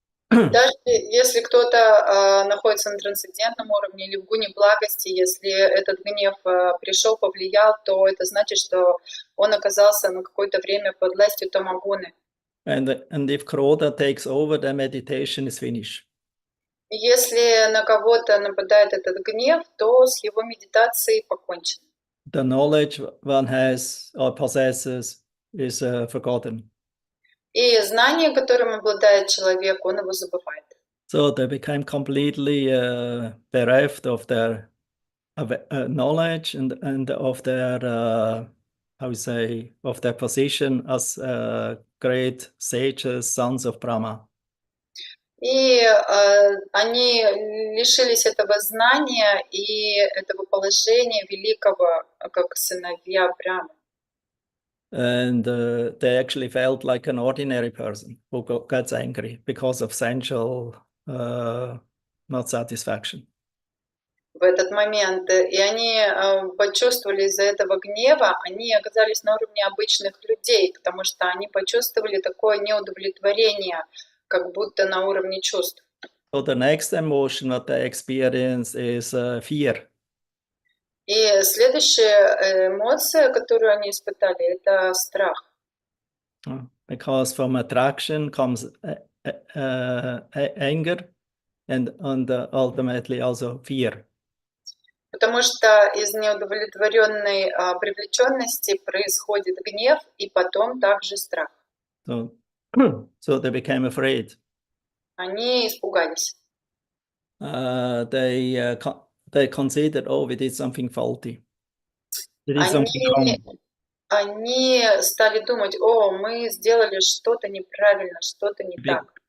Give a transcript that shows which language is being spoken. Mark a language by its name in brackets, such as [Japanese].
[Russian] Даже если кто-то находится на трансцендентном уровне или в гуне благости, если этот гнев пришел, повлиял, то это значит, что он оказался на какое-то время под властью тамагуны. [English] And if krodha takes over, the meditation is finished. [Russian] Если на кого-то нападает этот гнев, то с его медитацией покончено. [English] The knowledge one has or possesses is forgotten. [Russian] И знание, которым обладает человек, он его забывает. [English] So they became completely bereft of their knowledge and of their, how we say, of their position as great sages, sons of Brahma. [Russian] И они лишились этого знания и этого положения великого, как сыновья Брахмы. [English] And they actually felt like an ordinary person who gets angry because of sensual not satisfaction. [Russian] В этот момент. И они почувствовали из-за этого гнева, они оказались на уровне обычных людей, потому что они почувствовали такое неудовлетворение, как будто на уровне чувств. [English] So the next emotion that they experience is fear. [Russian] И следующая эмоция, которую они испытали, это страх. [English] Because from attraction comes anger and ultimately also fear. [Russian] Потому что из неудовлетворенной привлеченности происходит гнев и потом также страх. [English] So they became afraid. [Russian] Они испугались. [English] They considered, oh, we did something faulty. We did something wrong. [Russian] Они стали думать, о, мы сделали что-то неправильно, что-то не так.